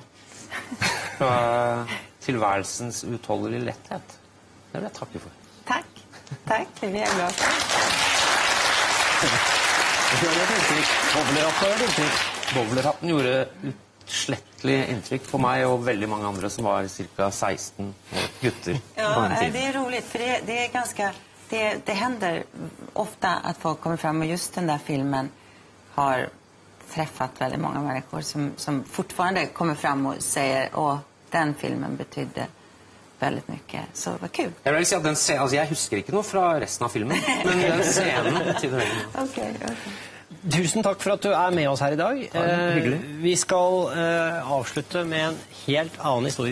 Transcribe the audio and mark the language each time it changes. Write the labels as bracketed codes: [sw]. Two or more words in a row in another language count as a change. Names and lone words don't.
[no] Fra tilværelsens utholdelige letthet. Det vil jeg takke for. Takk. Takk, det blir jeg glad for. Bowlerhatten gjorde utslettelig inntrykk på meg og veldig mange andre som var ca. 16 gutter. [sv] Ja, det är roligt för det är ganska det händer ofta att folk kommer fram och just den där filmen har träffat väldigt många människor som fortfarande kommer fram och säger åh, den filmen betydde väldigt mycket. Så vad kul. [no] Jeg vil si at jeg husker ikke noe fra resten av filmen, men den scenen betyder veldig mye. [sv] Okej. [no] Tusen takk for at du er med oss her i dag. Hyggelig. Vi skal avslutte med en helt annen historie.